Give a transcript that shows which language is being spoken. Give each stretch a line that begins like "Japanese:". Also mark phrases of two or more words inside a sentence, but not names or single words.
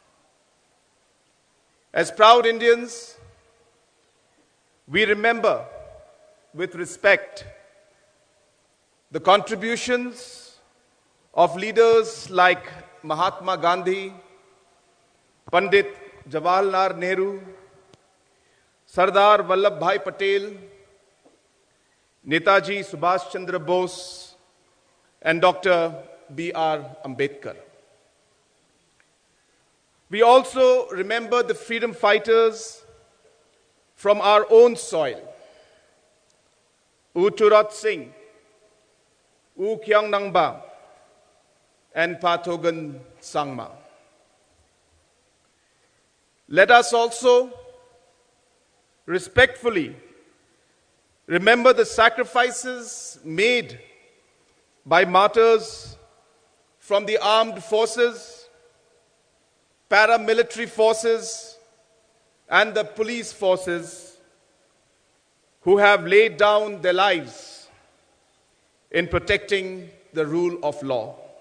English: As proud Indians, we remember with respect the contributions of leaders like Mahatma Gandhi, Pandit Jawaharlal Nehru, Sardar Vallabhbhai Patel, Netaji Subhash Chandra Bose, and Dr. B.R. Ambedkar. We also remember the freedom fighters from our own soil, U Charat Singh, U Kyang Nangba, and Pathogan Sangma. Let us also respectfully remember the sacrifices made by martyrs from the armed forces, paramilitary forces, and the police forces who have laid down their lives in protecting the rule of law.